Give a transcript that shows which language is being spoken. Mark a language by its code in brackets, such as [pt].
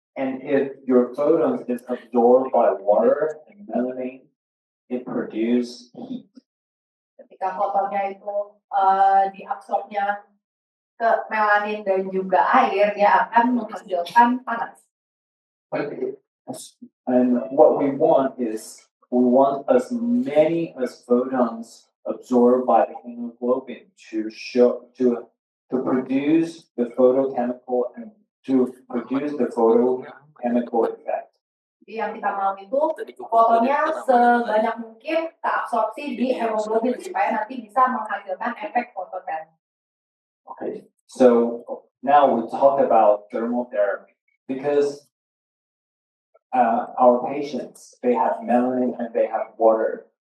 [en] And if your photons is absorbed by water and melanin, it produces heat. [id] Ketika fotonnya itu diabsorbnya ke melanin dan juga air, dia akan menghasilkan panas. [en] And what we want as many as photons absorbed by the hemoglobin to produce the photochemical and to produce the photochemical effect. [id] Jadi yang kita mau itu fotonnya sebanyak mungkin terabsorpsi di hemoglobin supaya nanti bisa menghasilkan efek fototermik. [en] Okay, so now we talk about thermal therapy because our patients, they have melanin and they have water.